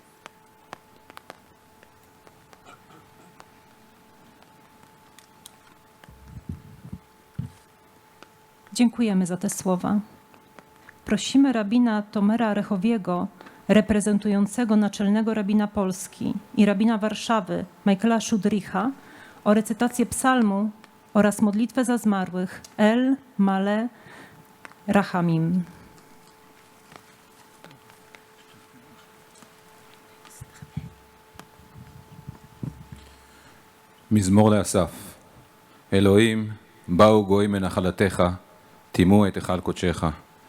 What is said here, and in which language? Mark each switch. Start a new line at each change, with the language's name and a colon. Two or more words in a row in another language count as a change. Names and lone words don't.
Polish: Dziękujemy za te słowa. Prosimy rabina Tomera Rechowiego, reprezentującego naczelnego rabina Polski i rabina Warszawy Michaela Szudricha, o recytację psalmu oraz modlitwę za zmarłych El Male Rachamim.
Hebrew: מזמור לאסף. אלוהים, באו גויים מנחלתך, טימאו את היכל קודשך.